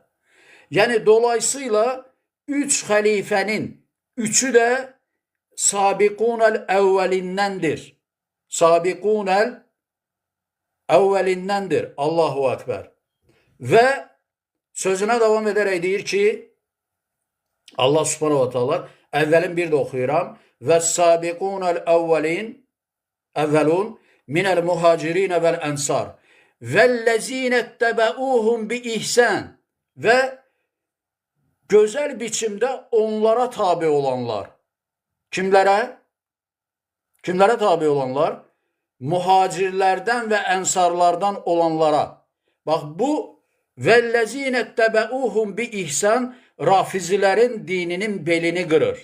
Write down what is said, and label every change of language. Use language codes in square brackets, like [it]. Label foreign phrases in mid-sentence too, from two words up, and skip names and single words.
[az] Yəni dolayısıyla 3 xəlifənin 3-ü də sabiqunəl əvvəlindəndir. Sabiqunəl əvvəlindəndir. [ar] Allahu Akbar. [az] Və sözünə davam edərək deyir ki, [ar] الله سبحانه وتعالى, [az] əvvəlin bir də oxuyuram. [ar] وَالسَّابِقُونَ الْأَوَّلُونَ مِنَ الْمُهَاجِرِينَ وَالْأَنْصَارِ وَالَّذ۪ينَ اتَّبَعُوهُمْ بِإِحْسَانٍ. [az] Ve Gözəl biçimdə onlara tabi olanlar. Kimlərə? Kimlərə tabi olanlar? Muhacirlərdən və ənsarlardan olanlara. Bax, bu [ar] والذين اتبعوهم بإحسان [az] rafizilərin dininin belini qırır.